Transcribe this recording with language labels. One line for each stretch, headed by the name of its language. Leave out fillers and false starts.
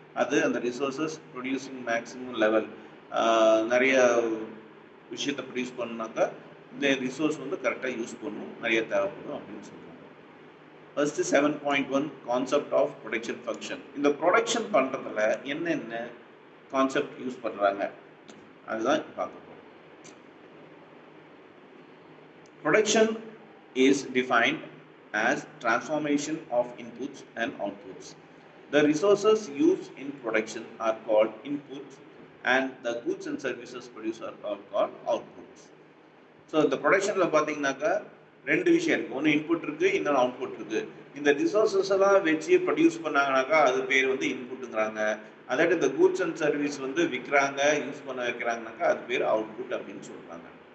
Tamil: அது அந்த resources producing maximum level, நிறைய விஷயத்தை ப்ரொடியூஸ் பண்ணாக்கா இந்த ரிசோர்ஸ் வந்து கரெக்டாக யூஸ் பண்ணணும், நிறைய தேவைப்படும் அப்படின்னு சொல்கிறாங்க. First 7.1 concept of production function. இந்த ப்ரொடக்ஷன் பண்ணுறதுல என்னென்ன கான்செப்ட் யூஸ் பண்ணுறாங்க அதுதான் பார்க்க போகிறோம்.
English: Production is defined as transformation of inputs and outputs. The resources used in production are called inputs and the goods and services produced are called outputs.
Tamil: So the ப்ரொடக்ஷனில் பார்த்தீங்கன்னாக்கா ரெண்டு விஷயம் இருக்குது. ஒன்று இன்புட் இருக்குது, இன்னொன்று அவுட்புட் இருக்குது. இந்த ரிசோர்ஸஸ் எல்லாம் வச்சு ப்ரொடியூஸ் பண்ணாங்கனாக்கா அது பேர் வந்து இன்புட்டுங்கிறாங்க. அதாவது இந்த கூட்ஸ் அண்ட் சர்வீஸ் வந்து விற்கிறாங்க, யூஸ் பண்ண வைக்கிறாங்கனாக்கா அது பேர் அவுட்புட் அப்படின்னு சொல்கிறாங்க.